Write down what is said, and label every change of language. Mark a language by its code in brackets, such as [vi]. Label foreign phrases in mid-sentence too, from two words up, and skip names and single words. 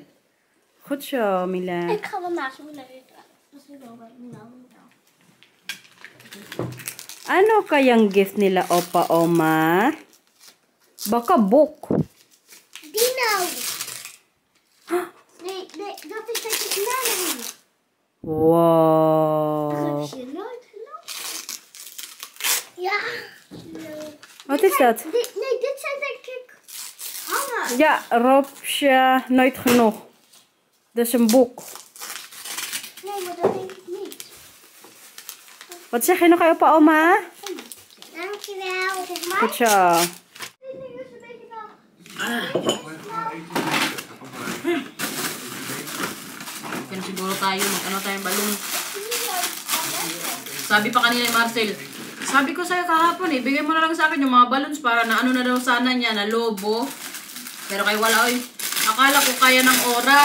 [nl] Goed zo, Mila. Ik ga wel naast Mila zitten. Dat is wel bij Mila. [tl] Ano kayang gift nila, Opa, Oma? [en] Baka book. [nl] Dino! Nee, dat is dat je banana. Wow. dat? Nee, dit zijn denk ik hangen. Ja, Roosje, nooit genoeg. Dat is een boek. Nee, maar dat denk ik niet. Wat zeg je nog over oma? Dankjewel. Zeg maar. Goed zo. Dit ding is een beetje nog. [tl] Kaya siguro tayo, mag-ano tayong balon. Sabi pa kanina ni Marcel, sabi ko sa'yo kahapon eh, bigay mo na lang sa akin yung mga balloons para na ano na daw sana niya, na lobo. Pero kay wala, oy. Akala ko kaya ng oras.